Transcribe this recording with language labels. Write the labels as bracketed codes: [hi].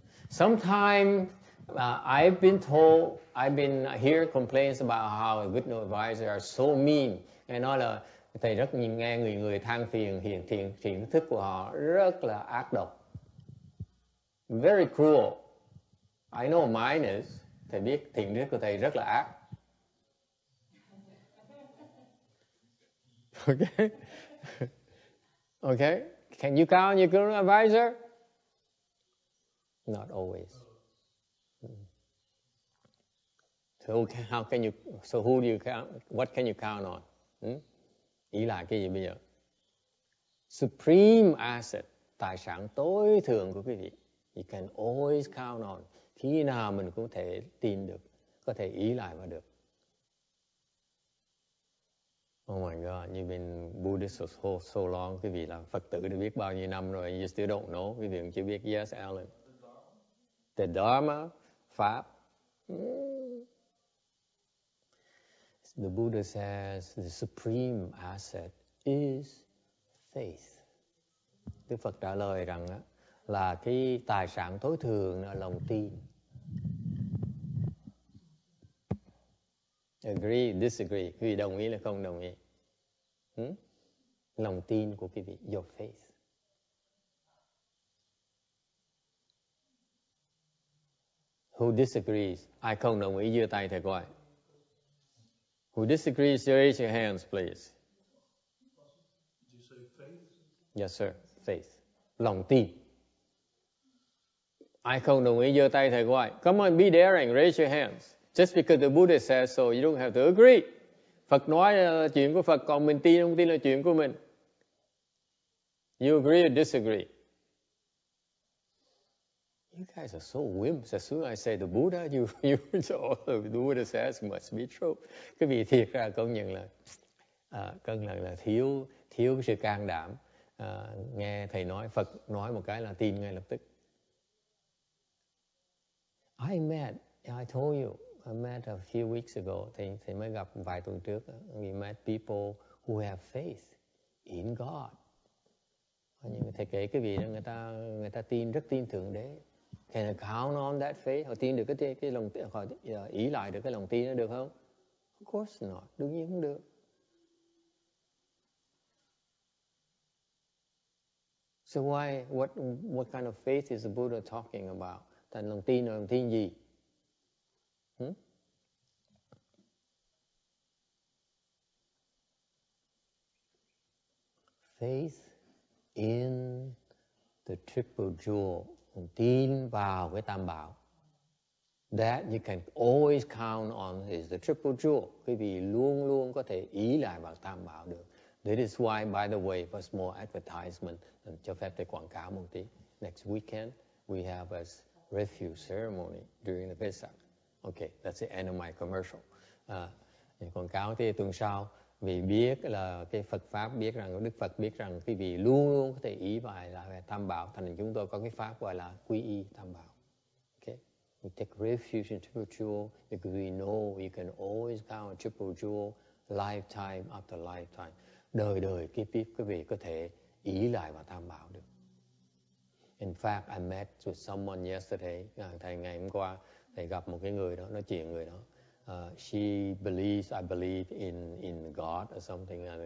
[en] Sometimes I've been hear complaints about how a good know advisor are so mean. [vi] Nghe nói là thầy rất nghe người than phiền thiền tri thức của họ rất là ác độc. [en] Very cruel. I know mine is. [vi] Thầy biết thiền tri thức của thầy rất là ác. [en] Okay. Okay. Can you count your good advisor? Not always. So how can you? So who do you count? What can you count on? [vi] Ý là cái gì bây giờ? Supreme asset, tài sản tối thượng của quý vị. [en] You can always count on. [vi] Khi nào mình cũng thể tin được, có thể ý lại mà được. [en] Oh my God, you've been Buddhist for so long. [vi] Quý vị là Phật tử đã biết bao nhiêu năm rồi. [en] You still don't know. [vi] Quý vị chưa biết. [en] Yes, Alan. The Dharma, Pháp. The Buddha says the supreme asset is faith. [vi] Đức Phật trả lời rằng là cái tài sản tối thượng là lòng tin. [en] Agree, disagree. [vi] Quý vị đồng ý là không đồng ý? Lòng tin của quý vị, your faith. [en] Who disagrees? [vi] Ai không đồng ý giơ tay thầy coi. [en] Who disagrees, raise your hands, please. Did you say faith? Yes, sir. Faith. Lòng tin. [vi] Ai không đồng ý giơ tay thầy coi. [en] Come on, be daring, raise your hands. Just because the Buddha says so, you don't have to agree. Phật nói là chuyện của Phật, còn mình tin không tin là chuyện của mình. You agree or disagree? You guys are so wimps. As soon as I say the Buddha, you the Buddha says must be true. [vi] Cái vị thiệt ra công nhận là thiếu cái sự can đảm. Nghe thầy nói, Phật nói một cái là tin ngay lập tức. [en] I told you, I met a few weeks ago. [vi] Thầy mới gặp vài tuần trước. [en] We met people who have faith in God. [vi] Nhưng thầy kể cái vị đó người ta rất tin Thượng Đế. [en] Can I count on that faith? [vi] Họ tin được cái lòng, họ ý lại được cái lòng tin đó được không? [en] Of course not. [vi] Đương nhiên không được. [en] So what kind of faith is the Buddha talking about? [vi] Thành lòng tin là lòng tin gì? [en] Faith in the triple jewel. [vi] Tin vào cái tam bảo. [en] That you can always count on is the triple jewel. [vi] Quý vị luôn luôn có thể ý lại vào tam bảo được. [en] That is why, by the way, for small advertisement, [vi] cho phép để quảng cáo một tí. [en] Next weekend, we have a refuge ceremony during the Pesach. Okay, that's the end of my commercial. [vi] Quảng cáo thì tuần sau, vì biết là cái Phật Pháp biết rằng, Đức Phật biết rằng quý vị luôn luôn có thể ý vào là tam bảo. Thành chúng tôi có cái Pháp gọi là quy y tam bảo. [en] Okay? We take refuge in triple jewel because we know you can always count triple jewel lifetime after lifetime. [vi] Đời kiếp quý vị có thể ý lại vào tam bảo được. [en] In fact, I met with someone yesterday. [vi] Ngày hôm qua, thầy gặp một cái người đó, nói chuyện người đó. [en] She believes, I believe in God or something.